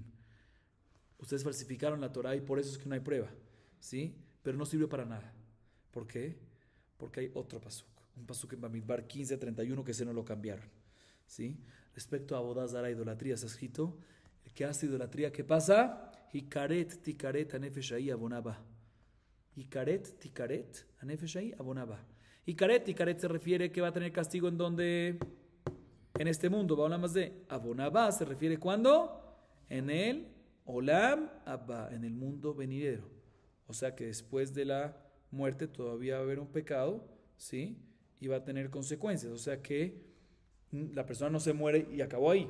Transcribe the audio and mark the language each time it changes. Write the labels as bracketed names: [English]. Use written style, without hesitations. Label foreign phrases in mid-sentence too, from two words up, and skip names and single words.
[Spanish] Ustedes falsificaron la Torah y por eso es que no hay prueba, ¿sí? Pero no sirve para nada. ¿Por qué? Porque hay otro pasuk, un pasuk en Bamidbar 15:31 que se nos lo cambiaron, ¿sí? Respecto a [Hebrew] עבודה זרה, [Spanish] idolatría, se ha escrito, el que hace idolatría, ¿qué pasa? [Hebrew] הכרת תכרת הנפש ההיא עונה בה. הכרת תכרת הנפש ההיא עונה בה. הכרת תכרת [Spanish] se refiere que va a tener castigo en donde, en este mundo, va a hablar más de abonaba, se refiere ¿cuándo? En el [Hebrew] עולם הבא, [Spanish] en el mundo venidero. O sea que después de la muerte todavía va a haber un pecado, ¿sí? Y va a tener consecuencias. O sea que la persona no se muere y acabó ahí.